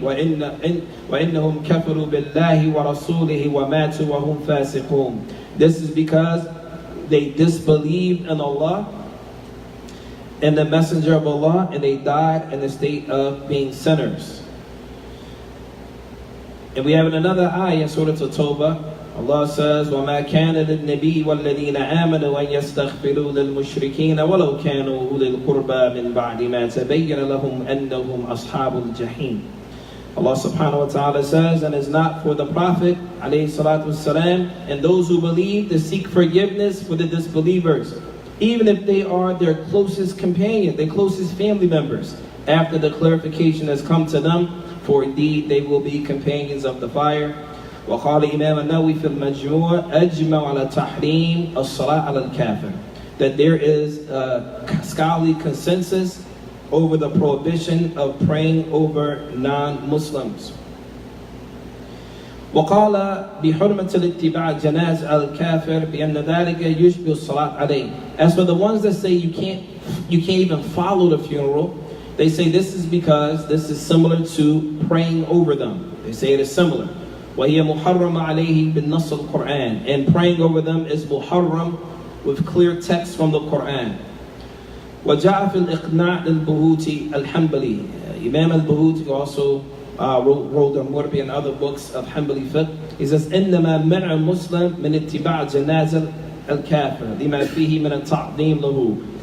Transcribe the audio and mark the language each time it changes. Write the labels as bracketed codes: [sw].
[ar] وَإِنَّهُمْ كَفَرُوا بِاللَّهِ وَرَسُولِهِ وَمَاتُوا وَهُمْ فَاسِقُونَ. [en] This is because they disbelieved in Allah and the messenger of Allah, and they died in the state of being sinners. And we have in another ayah, Surah At-Tawbah, Allah says, [ar] وَمَا كَانَ لِلنَّبِيِّ وَالَّذِينَ آمَنُوا أَن يَسْتَغْفِرُوا لِلْمُشْرِكِينَ وَلَوْ كَانُوا أُولِي الْقُرْبَى مِنْ بَعْدِ مَا تَبَيَّنَ لَهُمْ أَنَّهُمْ أَصْحَابُ الْجَحِيمِ. [en] Allah subhanahu wa ta'ala says, and it's not for the Prophet alayhi salatu wasalam and those who believe to seek forgiveness for the disbelievers, even if they are their closest companion, their closest family members, after the clarification has come to them, for indeed they will be companions of the fire. [ar] وقال إمام النووي في المجموع أجمع على تحريم الصلاة على الكافر, [en] that there is a scholarly consensus over the prohibition of praying over non-Muslims. [ar] وقال بحرمة الاتباع جناز الكافر بأن ذلك يشبه الصلاة عليه. [en] As for the ones that say you can't even follow the funeral, they say this is because this is similar to praying over them. They say it is similar. [ar] وهي محرمة عليه بالنص القرآن, [en] and praying over them is muharram with clear text from the Quran. [ar] وجاء في الإقناع للبهوتي الحنبلي. [en] Imam al-Bahuti also wrote the Murbi and other books of Hanbali fiqh. He says, [ar] إنما منع المسلم من اتباع جنازة الكافر لما فيه من التعظيم له.